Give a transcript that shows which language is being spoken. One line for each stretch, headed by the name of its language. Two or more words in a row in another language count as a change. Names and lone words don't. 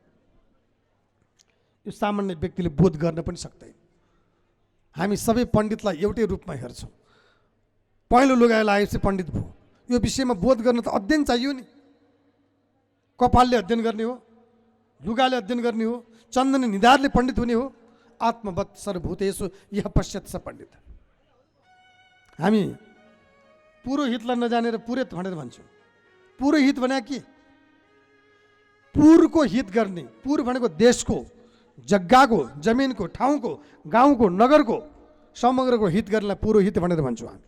Nepali: यो सामान्य व्यक्तिले बोध गर्न पनि सक्दैन। हामी सबै पण्डितलाई एउटै रूपमा हेर्छौँ। पहिलो लुगा लगाएपछि पण्डित भयो। यो विषयमा बोध गर्न त अध्ययन चाहियो नि। कपालले अध्ययन गर्ने हो, लुगाले अध्ययन गर्ने हो, चन्दन निधारले पण्डित हुने हो।
Sanskrit: आत्मवत् सर्वभूतेषु यह पश्यत् स पण्डित।
Nepali: हामी पुरोहितलाई नजानेर पुरोहित भनेर भन्छौँ। पुरोहित भने के? पुरको हित गर्ने। पुर भनेको देशको, जग्गाको, जमिनको, ठाउँको, गाउँको, नगरको, समग्रको हित गर्नलाई पुरोहित भनेर भन्छौँ हामी।